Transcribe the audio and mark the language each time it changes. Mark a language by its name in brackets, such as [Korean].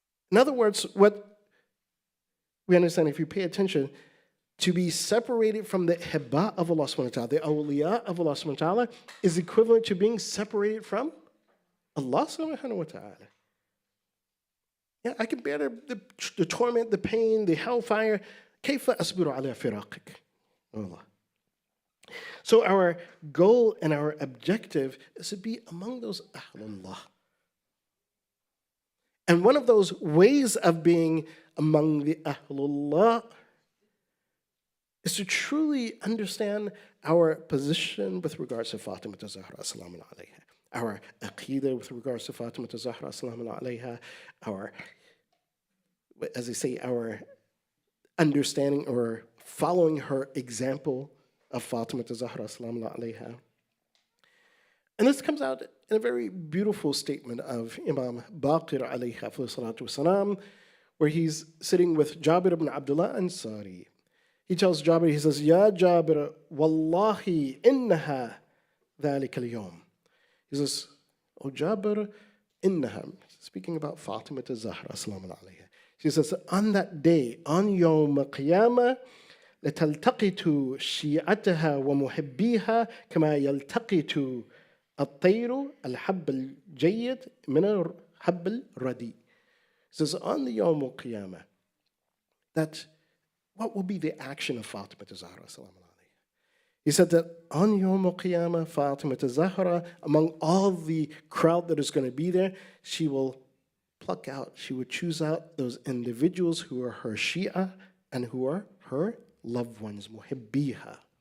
[English] In other words, what we understand, if you pay attention, to be separated from the hibba of Allah subhanahu wa ta'ala, the awliya of Allah subhanahu wa ta'ala, is equivalent to being separated from Allah subhanahu wa ta'ala. Yeah, I can bear the torment, the pain, the hellfire. [Arabic] كيف أصبر على فراقك, [English] O Allah. So our goal and our objective is to be among those Ahlullah. And one of those ways of being among the Ahlullah is to truly understand our position with regards to Fatemiyyah Zahra Salamun alayha, our aqidah with regards to Fatemiyyah Zahra Salamun alayha, our, as they say, our understanding or following her example of Fatemiyyah Zahra Salamun alayha. And this comes out in a very beautiful statement of Imam Baqir alayhi salatu wasalam, where he's sitting with Jabir ibn Abdullah Ansari. He tells Jabir, he says, [Arabic] Ya Jabir, wallahi innaha dhalika al-yawm. [English] He says, oh Jabir, innaha, speaking about Fatemiyyah Zahra salamun alayha. She says, on that day, on Yawm al-Qiyamah, [Arabic] لتلتقط شيعتها ومحبيها كما يلتقط الطير الحب الجيد من الحب الردي. [English] He says, on the Yawm al-Qiyamah, that what will be the action of Fatemiyyah Zahra salamun alayha? He said that on Yawm al-Qiyamah, Fatemiyyah Zahra, among all the crowd that is going to be there, she will pluck out, she would choose out those individuals who are her Shia and who are her loved ones, muhibbiha.